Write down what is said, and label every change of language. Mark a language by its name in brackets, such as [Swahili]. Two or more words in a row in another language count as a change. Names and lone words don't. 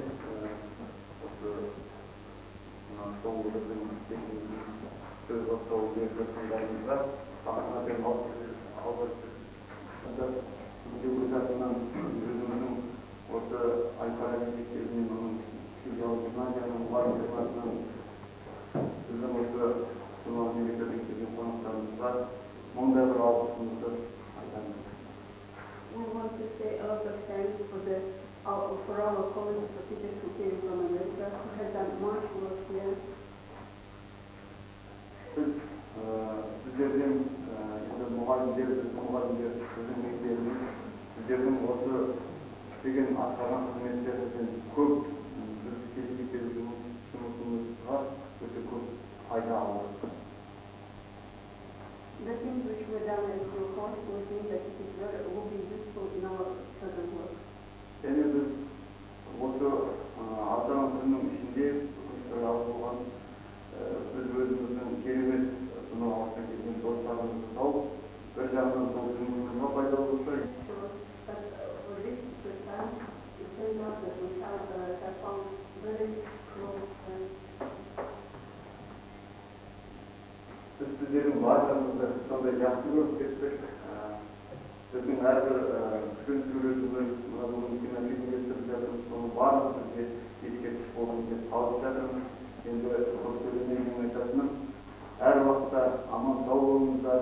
[Kazakh] Осы соңғы біздің сөз бастауы беріп жатқандарыңызға сахнадан алғыс өз атынан өзімнің осы Әл-Фараби мектебінің оның филиал гимназияның мұғалімдерінің атынан біздің осы бар. Мұндай бір алғысымызды айтамыз. [English] We want to say a lot of thanks for our colleagues, for teachers who came from America, who have done much work here. [Kazakh] Сіздерден енді мұғалімдер, біздің мектебіміз, сіздердің осы істеген атқарған қызметтеріңізден көп біз келешекте жұмысымызға өте көп пайда алдық. [English] The things which were done at your course will mean that it will be useful in our further work. [Kazakh] Және біз осы аталған күннің ішінде болған біз өзіміздің керемет сонау алыстан келген достарымызды тауып, бір жағынан сол жұмысымызға пайдалы болса. [English] But for this time, it turns out that we have found very close friends. [Kazakh] Біз сіздердің барлығыңызды сондай жақсы көріп кеттік. Біздің әрбір күн суретіміз, мына бүгін кинофильмге түсіріп жатырмыз, соның барлығы бізге ескерткіш болсын деп салып жатырмыз. Енді көп сөйлемеймін айтатыным, әр уақытта аман сау болыңыздар.